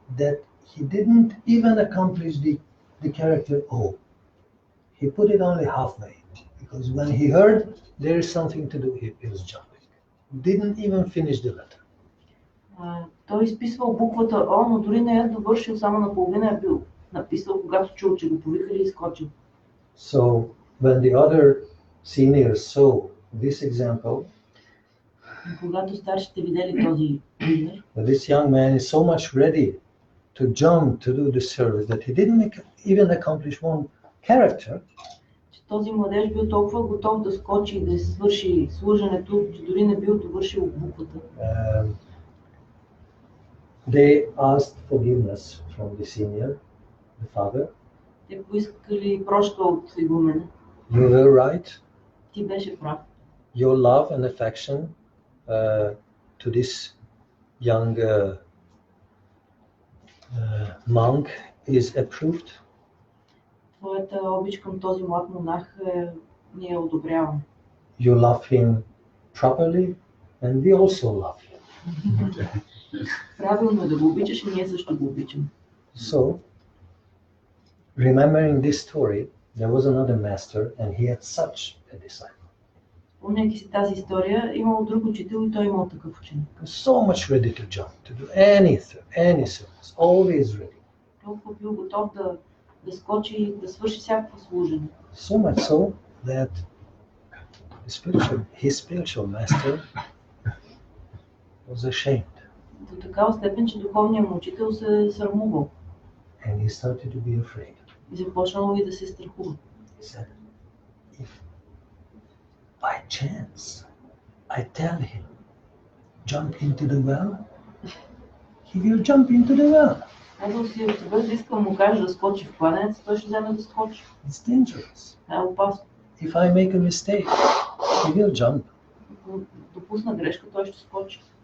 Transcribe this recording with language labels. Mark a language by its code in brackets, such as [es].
[en] That he didn't even accomplish the character O. He put it only halfway. Because when he heard there is something to do, he was jumping. Didn't even finish the letter. [bg] Той изписвал буквата О, но дори не е довършил, само наполовина е бил написал, когато чул, че го повикали и изкочил. [en] So when the other seniors saw this example, [bg] когато старшите видели този пример, [en] this young man is so much ready to jump to do the service that he didn't even accomplish one character. [bg] Че този младеж бил толкова готов да скочи и да свърши служенето, че дори не бил довършил буквата. [en] They asked forgiveness from the senior, the father. [bg] Те поискали прошка от игумена. [en] You were right. [bg] Ти беше прав. [en] Your love and affection to this young monk is approved. [bg] Твоята обич към този млад монах ние одобряваме. [en] you love him properly, and we also love him. [bg] Правилно е да го обичаш и ние също го обичаме. [en] So, remembering this story, there was another master and he had such a disciple. [bg] Помняйки си тази история, имало друг учител и той имал такъв ученик. [en] So much ready to jump, to do anything, any service, always ready. [bg] Толкова бил готов да скочи и да свърши всякакво служене. [en] So much so that his spiritual master was ashamed. [bg] До такава степен, че духовният му учител се срамувал [en] And he started to be afraid. [bg] и започнал и да се страхува. [en] He said, if by chance I tell him, jump into the well, he will jump into the well. [bg] Казал си, ако се бъде искал му каже да скочи в кладенец, той ще вземе да скочи. [en] It's dangerous. [bg] Това е опасно. [en] If I make a mistake, he will jump. [bg] Ако допусна грешка, той ще скочи.